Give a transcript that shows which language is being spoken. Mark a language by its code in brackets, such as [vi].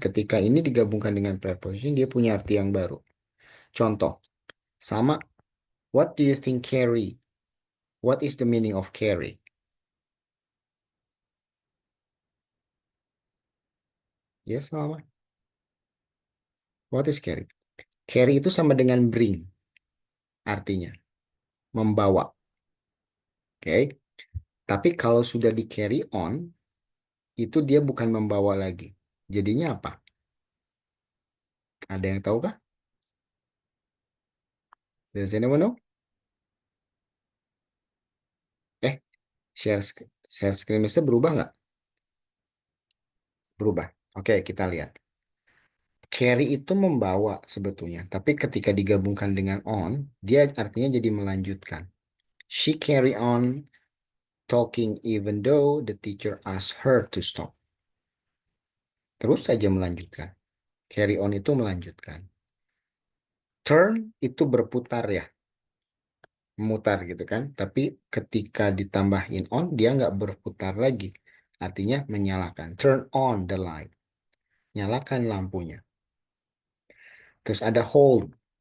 [id] Ketika ini digabungkan dengan preposition, dia punya arti yang baru. Contoh, sama, [en] what do you think carry? What is the meaning of carry? Yes, [id] sama. [en] What is carry? [id] Carry itu sama dengan bring, artinya membawa. Oke. Tapi kalau sudah di carry on, itu dia bukan membawa lagi. Jadinya apa? Ada yang tahu kah? [en] Does anyone know? [id] Eh, share screen Mister berubah nggak? Berubah. Oke, kita lihat. Carry itu membawa sebetulnya, tapi ketika digabungkan dengan on, dia artinya jadi melanjutkan. [en] She carry on talking even though the teacher asked her to stop. [id] Terus saja melanjutkan. Carry on itu melanjutkan. Turn itu berputar ya, memutar gitu kan. Tapi ketika ditambahin on, dia nggak berputar lagi. Artinya menyalakan. [en] Turn on the light. [id] Nyalakan lampunya. Terus ada hold.